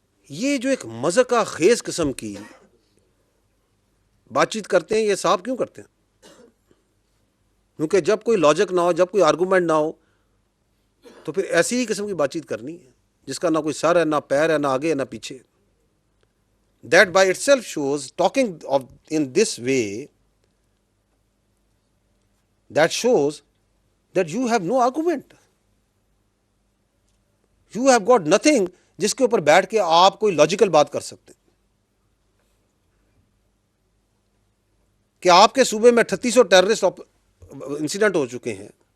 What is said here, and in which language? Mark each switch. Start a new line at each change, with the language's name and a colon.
Urdu: یہ جو ایک مذہقہ خیز قسم کی بات چیت کرتے ہیں، یہ صاحب کیوں کرتے ہیں؟ کیونکہ جب کوئی لاجک نہ ہو، جب کوئی آرگومنٹ نہ ہو، تو پھر ایسی ہی قسم کی بات چیت کرنی ہے جس کا نہ کوئی سر ہے، نہ پیر ہے، نہ آگے ہے، نہ پیچھے.
English: That by itself shows, talking in this way, that shows that you have no argument. You have got nothing
Urdu: جس کے اوپر بیٹھ کے آپ کوئی لاجیکل بات کر سکتے ہیں. کہ آپ کے صوبے میں 3800 ٹیررسٹ انسیڈنٹ ہو چکے ہیں.